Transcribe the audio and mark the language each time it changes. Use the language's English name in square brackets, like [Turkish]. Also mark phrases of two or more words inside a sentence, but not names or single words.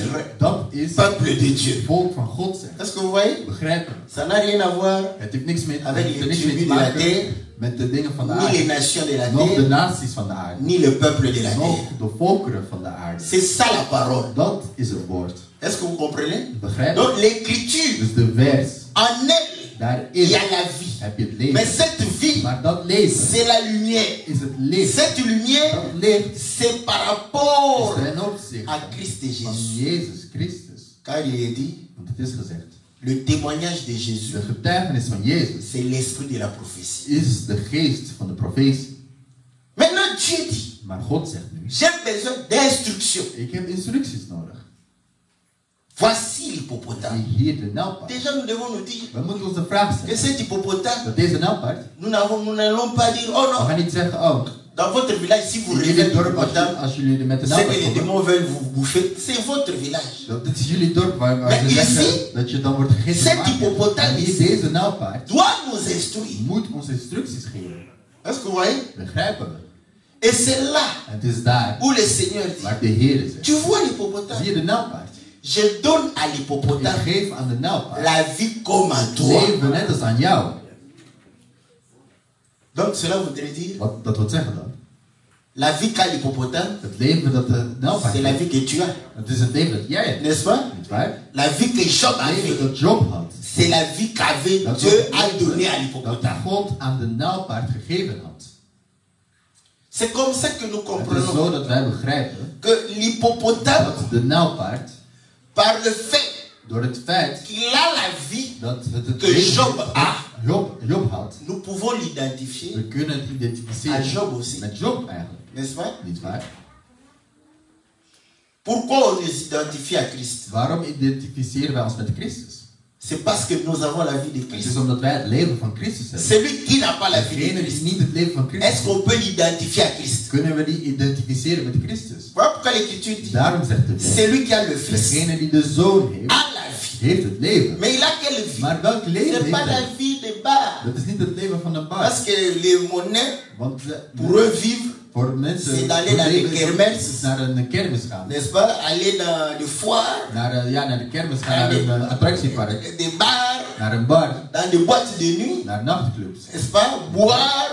[Dutch] Dat is [French] peuple de Dieu. [Dutch] het volk van God zijn. [French] Est-ce que vous voyez? [Dutch] Begrijpen? [French] Ça n'a rien à voir [Dutch] Het heeft niks mee [French] Avec [Dutch] het heeft [French] les [Dutch] niks mee te [French] tribus de la [Dutch] maken [French] terre, [Dutch] met de dingen van de [French] ni les [Dutch] aarde. [French] nations de la [Dutch] Nog de [French] terre, [Dutch] naties van de aarde. [French] ni le peuple de la [Dutch] Nog [French] terre. [Dutch] de volkeren van de aarde. [French] C'est ça la parole. [Dutch] Dat is het woord. [French] Est-ce que vous comprenez? [Dutch] Begrijp [French] Donc [Dutch] je? [French] l'écriture, [Dutch] Dus de vers, [French] en elle, il [Dutch] daarin [French] y a la vie. [Dutch] heb je het [French] Mais [Dutch] leven. [French] cette vie, [Dutch] Maar dat leven [French] c'est la lumière. [Dutch] is het licht. [French] Cette lumière, [Dutch] Dat licht [French] c'est par [Dutch] is [French] rapport [Dutch] ten opzichte [French] à Christ et [Dutch] van [French] Jésus. [Dutch] Jezus Christus. [French] Car il est dit, [Dutch] Want het is gezegd, [French] le témoignage de Jésus, [Dutch] de getuigenis van Jezus [French] c'est l'esprit de la prophétie. [Dutch] is de geest van de profetie. [French] Maintenant, Dieu dit, [Dutch] Maar God zegt nu, [French] j'ai besoin d'instruction. [Dutch] ik heb instructies nodig. [French] Voici l'hippopotame. [Dutch] Die hier de nijlpaard. [French] Déjà, nous devons nous dire [Dutch] We moeten ons de vraag [French] que [Dutch] stellen. [French] cet hippopotame, [Dutch] Dat deze nijlpaard, [French] nous n'allons pas dire, oh [Dutch] we [French] non, [Dutch] gaan niet zeggen, oh, [French] dans votre village, si vous [Dutch] in [French] rêvez [Dutch] jullie [French] de [Dutch] dorp, [French] hippopotame, [Dutch] als jullie met de [French] c'est que [Dutch] nijlpaard [French] les [Dutch] komen. [French] démons veulent vous bouffer. C'est votre village. [Dutch] Dat is jullie dorp waar Maar ze zeggen [French] ici, [Dutch] dat je dan wordt gegeten. [French] cette [Dutch] door water. [French] hippopotame [Dutch] En hier [French] ici [Dutch] deze nijlpaard [French] doit nous instruire. [Dutch] moet ons instructies geven. [French] Est-ce que vous voyez? [Dutch] Begrijpen we? [French] Et c'est là [Dutch] En het is daar [French] où le Seigneur dit, [Dutch] waar de Heer zegt. [French] tu vois l'hippopotame? [Dutch] Zie je de nijlpaard? [French] Je donne à [Dutch] Ik [French] l'hippopotame [Dutch] geef aan de nijlpaard [French] la vie comme à toi. [Dutch] leven net als aan jou. [French] Donc cela voudrait dire, [Dutch] Wat dat wil zeggen dan? [French] la vie qu'a l'hippopotame, [Dutch] Het leven dat de nijlpaard [French] c'est la [Dutch] heeft. [French] vie que tu as. [Dutch] Het is het leven dat jij hebt. [French] N'est-ce pas? [Dutch] Niet waar? [French] La vie que Job [Dutch] Het leven [French] avait, [Dutch] dat Job had. [French] c'est la vie qu'avait [Dutch] Dat [French] Dieu [Dutch] was [French] a [Dutch] het [French] donné à [Dutch] leven dat [French] l'hippopotame. [Dutch] God aan de nijlpaard gegeven had. [French] C'est comme ça que nous [Dutch] Het is zo [French] comprenons [Dutch] dat wij begrijpen [French] que l'hippopotame, [Dutch] dat de nijlpaard, [French] par le fait [Dutch] door het feit [French] qu'il a la vie [Dutch] dat het [French] que [Dutch] leven [French] Job a, [Dutch] Job had, [French] nous pouvons l'identifier [Dutch] we kunnen het [French] à [Dutch] identificeren [French] Job aussi. [Dutch] met Job eigenlijk. [French] N'est-ce pas? [Dutch] Niet waar? [French] Pourquoi on les identifie à Christ? [Dutch] Waarom identificeren wij ons met Christus? [French] C'est parce que nous avons la vie de [Dutch] Het is [French] Christ. [Dutch] omdat wij het leven van Christus hebben. [French] Celui qui n'a pas la vie de [Dutch] Degene die [French] Christ, [Dutch] niet het leven van [French] est-ce [Dutch] Christus [French] qu'on peut l'identifier à Christ? [Dutch] kunnen we die identificeren met Christus. [French] Voilà pourquoi l'Écriture dit, [Dutch] Daarom zegt de Bijbel, [French] celui qui a le Fils [Dutch] degene die de Zoon heeft, [French] a la vie. [Dutch] heeft het leven. [French] Mais il a quelle vie? [Dutch] Maar welk leven [French] C'est [Dutch] heeft [French] pas la [Dutch] hij? [French] vie de bas. [Dutch] Dat is niet het leven van een [French] Parce [Dutch] baas. [French] que les monnaies, [Dutch] Want [French] pour eux vivre, [Dutch] voor mensen [French] c'est d'aller dans les kermesse. [Dutch] is naar een kermis gaan. [French] n'est-ce pas? Aller dans les foires, [Dutch] Naar de kermis gaan, naar een attractiepark, [French] des bars, [Dutch] naar een bar, [French] dans des boîtes de nuit, [Dutch] naar nachtclubs. [French] n'est-ce pas? Boire,